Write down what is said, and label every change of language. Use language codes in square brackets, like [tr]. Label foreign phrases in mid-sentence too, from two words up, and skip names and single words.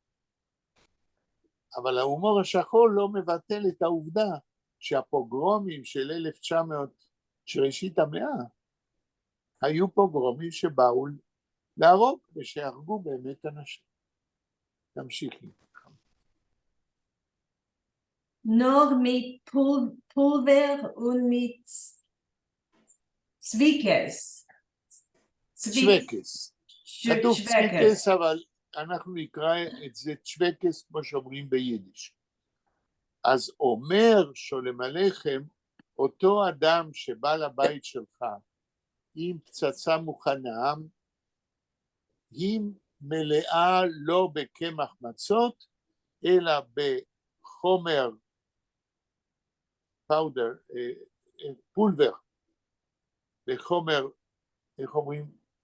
[he] אבל ההומור השחור לא מבטל את העובדה שהפוגרומים של של ראשית המאה, היו פוגרומים שבאו להרוג ושהרגו באמת אנשים. תמשיכי. [yi] נאָר מיט פּולווער און מיט צוויקעס. [he] צ'ווקס. כתוב Schweckes. צ'ווקס, אבל אנחנו נקרא את זה צ'ווקס כמו שאומרים ביידיש. אז אומר שולם עליכם, אותו אדם שבא לבית שלך עם פצצה מוכנה, היא מלאה לא בקמח מצות, אלא בחומר פאודר, פולבר, בחומר, איך אומרים?